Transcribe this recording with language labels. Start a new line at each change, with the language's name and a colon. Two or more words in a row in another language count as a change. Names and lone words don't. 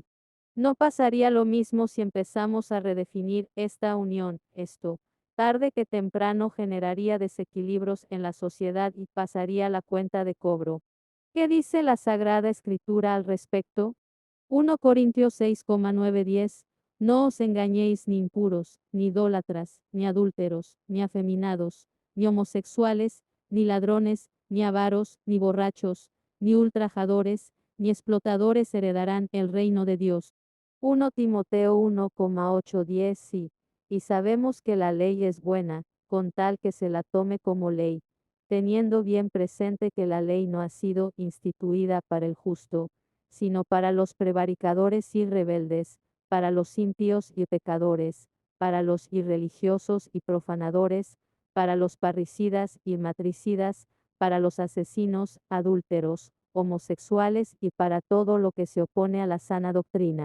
Spanish: No pasaría lo mismo si empezamos a redefinir esta unión, esto, tarde que temprano generaría desequilibrios en la sociedad y pasaría la cuenta de cobro. ¿Qué dice la Sagrada Escritura al respecto? 1 Corintios 6,9-10. No os engañéis ni impuros, ni idólatras, ni adúlteros, ni afeminados, ni homosexuales, ni ladrones, ni avaros, ni borrachos, ni ultrajadores, ni explotadores heredarán el reino de Dios. 1 Timoteo 1,8-10. Sí, y sabemos que la ley es buena, con tal que se la tome como ley, teniendo bien presente que la ley no ha sido instituida para el justo, sino para los prevaricadores y rebeldes, para los impíos y pecadores, para los irreligiosos y profanadores, para los parricidas y matricidas, para los asesinos, adúlteros, homosexuales y para todo lo que se opone a la sana doctrina.